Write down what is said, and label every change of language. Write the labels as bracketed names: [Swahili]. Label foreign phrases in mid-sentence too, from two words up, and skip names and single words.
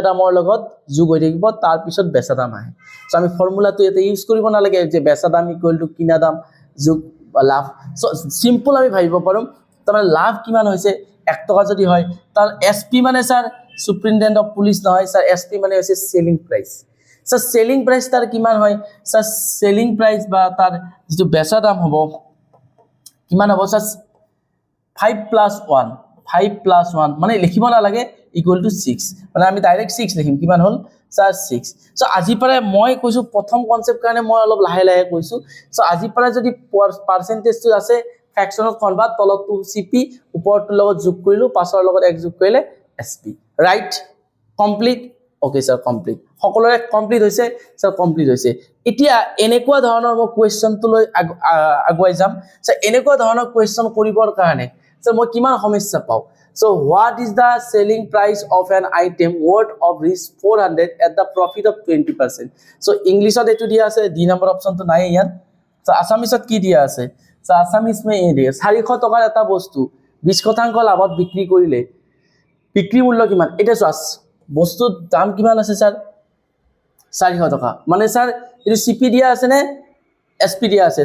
[Assamese] দামৰ লগত যোগ হৈ থাকিব তাৰ পিছত বেচা দাম আহে সো আমি ফৰ্মুলাটো এটা ইউজ কৰিব নালাগে যে বেচা দাম = কিনা দাম যোগ লাভ [English] so simple [Assamese] আমি ভাবিব পাৰো তাৰ লাভ কিমান হৈছে 1 টকা যদি হয় তাৰ এসপি মানে স্যার [English] superintendent of police [Assamese] নহয় স্যার এসপি মানে হৈছে [English] selling price [Assamese] স্যার [English] selling price [Assamese] তাৰ কিমান হয় স্যার [English] selling price [Assamese] বা তাৰ যেটো বেচা দাম হ'ব কিমান হ'ব স্যার 5 + 1 মানে লিখিব না লাগে = 6 মানে আমি ডাইৰেক্ট 6 লিখিম কিমান হল স্যার 6 সো আজি পৰা মই কৈছো প্ৰথম কনসেপ্ট কাৰণে মই অলপ লাহে লাহে কৈছো সো আজি পৰা যদি পার্সেন্টেজটো আছে ফ্ৰেকশনত কনভাৰ্ট তলটো সিপি ওপৰটো লগত যোগ কৰিলো পাছৰ লগত এক যোগ কৰিলে এসপি [English] right complete okay [Assamese] স্যার কমপ্লিট সকলোৰে কমপ্লিট হৈছে স্যার কমপ্লিট হৈছে এতিয়া এনেকুৱা ধৰণৰ মই কোৱেশ্চনটো লৈ আগুৱাই যাম স্যার এনেকুৱা ধৰণৰ কোৱেশ্চন কৰিবৰ কাৰণে স্যার মই কিমান সমস্যা পাও [English] So what is the selling price of an item worth of risk 400 at the profit of 20%? [Assamese] So English ত এটো দিয়া আছে, [English] D number option [Assamese] তো নাই ইয়াত। So আসামিছত কি দিয়া আছে? So [Hindi] असामीज़ में ये दिये [Assamese] 400 টকাৰ এটা বস্তু 20% লাভত বিক্ৰী কৰিলে বিক্ৰী মূল্য কিমান? এটা চোৱা বস্তুৰ দাম কিমান আছে স্যাৰ? 400 টকা। মানে স্যাৰ এটো সিপি দিয়া আছে নে এসপি দিয়া আছে?